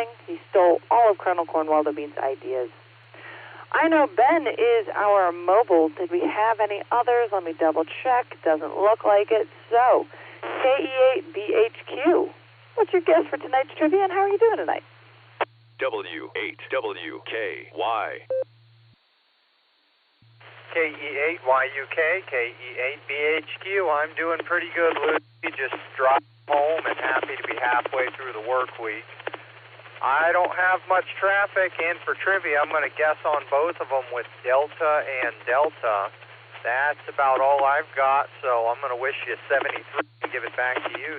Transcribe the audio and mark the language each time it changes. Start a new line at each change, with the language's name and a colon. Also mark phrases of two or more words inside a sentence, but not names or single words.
English: He stole all of Colonel Cornwaldo Bean's ideas. I know Ben is our mobile. Did we have any others? Let me double check. Doesn't look like it. So, KE8BHQ. What's your guess for tonight's trivia, and how are you doing tonight? W8WKY. KE8YUK, KE8BHQ. I'm doing pretty good, Lucy. Just dropped home and happy to be halfway through the work week. I don't have much traffic, and for trivia, I'm going to guess on both of them with Delta and Delta. That's about all I've got, so I'm going to wish you 73 and give it back to you.